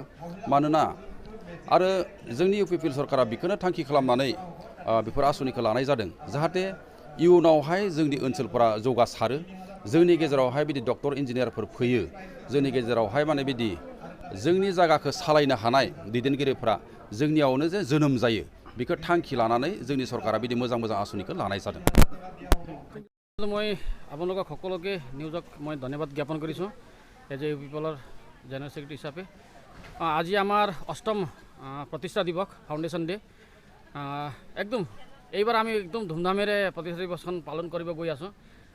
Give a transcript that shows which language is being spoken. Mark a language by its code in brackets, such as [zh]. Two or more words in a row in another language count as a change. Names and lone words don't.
[brx] मानोना आरो जोंनि इउपिपिएल सरकारा बेखौनो थांखि खालामनानै बेफोर आसनिखौ लानाय जादों जाहाथे इयुनावहाय जोंनि ओनसोलफोरा जौगासारो, जोंनि गेजेरावहाय बिदि [en] doctor engineer [brx] फैयो, जोंनि गेजेरावहाय बिदि जोंनि जायगाखौ सालायनो हानाय दैदेनगिरिफ्रा जोंनियावनो जे जोनोम जायो बेखौ थांखि लानानै जोंनि सरकारा बिदि मोजां मोजां आसनिखौ लानाय जादों। [as] মই আপোনালোকক সকলোকে নিউজক মই ধন্যবাদ জ্ঞাপন কৰিছোঁ [en] as a UPPL general secretary [as] হিচাপে। আজি আমাৰ 8ম প্ৰতিষ্ঠা দিৱস [en] foundation day. [as] একদম এইবাৰ আমি একদম ধুমধামেৰে প্ৰতিষ্ঠা দিৱসখন পালন কৰিব গৈ আছোঁ।